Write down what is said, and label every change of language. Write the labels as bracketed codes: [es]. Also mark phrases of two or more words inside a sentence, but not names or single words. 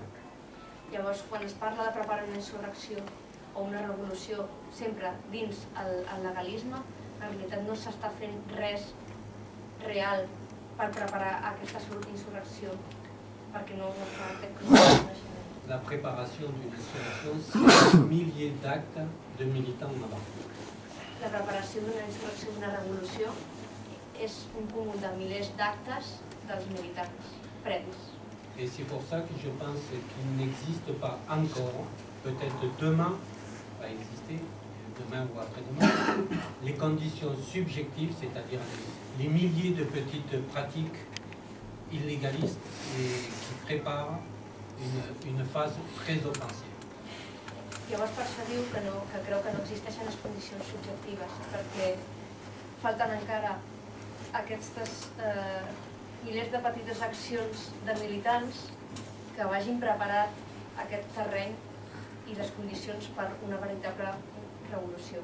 [ca] Llavors, quan es parla de preparar una insurrecció o una revolució sempre dins el legalisme, en realitat no s'està fent res real per preparar aquesta insurrecció, perquè no es fa aquest coneixement. [fr] La préparation d'une insurrection, c'est des milliers d'actes de militants avant. [ca] La preparació d'una insurrecció, d'una revolució, és un cúmul de milers d'actes dels militants previs. [fr] Et c'est pour ça que je pense qu'il n'existe pas encore, peut-être demain, va exister, demain ou après-demain, les conditions subjectives, c'est-à-dire les milliers de petites pratiques illégalistes et qui préparent une phase très offensive. [ca] Llavors per això diu que creu que no existeixen les condicions subjectives, perquè falten encara aquestes milers de petites accions de militants que vagin preparat aquest terreny i les condicions per una veritable revolució.